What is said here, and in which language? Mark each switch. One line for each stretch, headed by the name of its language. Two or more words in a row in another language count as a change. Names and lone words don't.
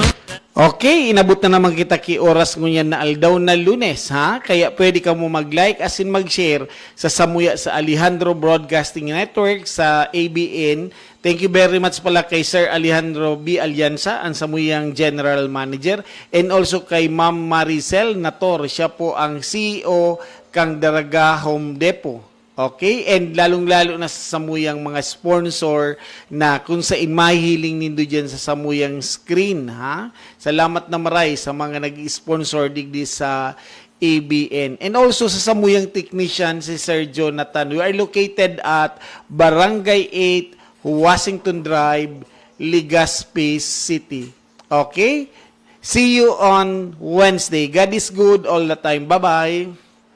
Bikol: Okay, inabot na naman kita ki oras ngunyan na aldaw na Lunes, ha? Kaya pwede ka mo mag-like asin mag-share sa Samuya sa Alejandro Broadcasting Network sa ABN.
English: Thank you very much pala kay Sir Alejandro B.
Bikol: Alianza, ang Samuyang General Manager,
English: and also
Bikol: kay Ma'am Maricel Nator, siya po ang CEO kang Daraga Home Depot. Okay? And lalong-lalo na sa Samuyang mga sponsor na kung sa mahihiling nindo dyan sa Samuyang screen, ha? Salamat na maray sa mga nag-sponsor digdi sa ABN.
English: And also
Bikol: sa Samuyang technician, si Sir Jonathan.
English: We are located at Barangay 8, Washington Drive, Legazpi City. Okay? See you on Wednesday. God is good all the time. Bye-bye.